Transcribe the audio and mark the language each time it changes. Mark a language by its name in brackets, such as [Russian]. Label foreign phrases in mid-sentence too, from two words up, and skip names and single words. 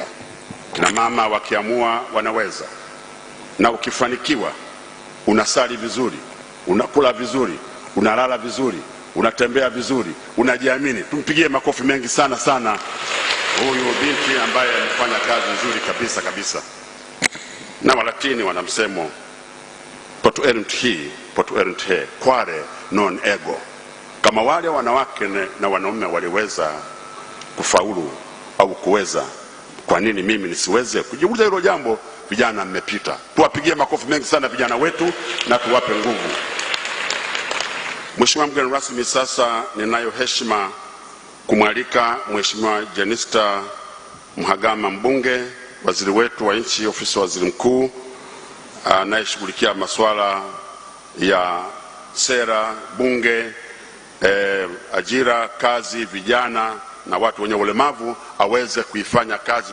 [Swahili] Kina mama wakiamua wanaweza. Na ukifanikiwa unasali vizuri, unakula vizuri, unalala vizuri, unatembea vizuri, unajiamini. Tumpigie makofi mengi sana huyu binti ambaye amefanya kazi nzuri kabisa. Na Walatini wana msemo [Latin] potuerunt hi, potuerunt he, quare non ego. [Swahili] Kama wale wanawake na wanaume waliweza kufaulu au kuweza, kwa nini mimi nisiweze? Kujiuliza hilo jambo. Vijana mmepita. Tuwapigie makofi mengi sana vijana wetu na tuwape nguvu. Mheshimiwa mgeni rasmi, sasa ninayo heshima kumwalika Mheshimiwa Jenista Mhagama, mbunge, waziri wetu wa nchi, ofisi ya waziri mkuu, anayeshughulikia masuala ya sera, bunge, ajira, kazi, vijana na watu wenye ulemavu, aweze kuifanya kazi.